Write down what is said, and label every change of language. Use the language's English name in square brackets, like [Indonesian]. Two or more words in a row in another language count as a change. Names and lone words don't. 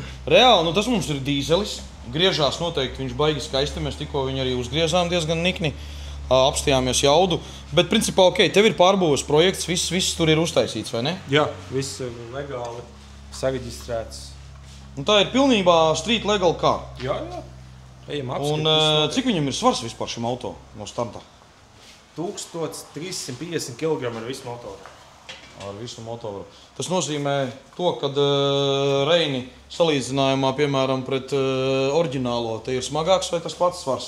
[Latvian] Reāli, tas mums ir dīzelis. Griežās noteikti, viņš baigi skaisti. Mēs tikko viņu arī uzgriezām diezgan nikni. Apstījāmies jaudu. Bet principā, tev ir pārbūves projekts, viss tur ir uztaisīts, vai ne? Jā, viss ir legāli sareģistrēts. Un tā ir pilnībā [English] street legal car. [Latvian] Jā. Ejam apskatīt. Un cik viņam ir svars vispār šim auto no starta? 1350 kg ar visu motoru. Ar visu motoru. Tas nozīmē to, ka Reini salīdzinājumā, piemēram, pret oriģinālo, te ir smagāks vai tas pats svars?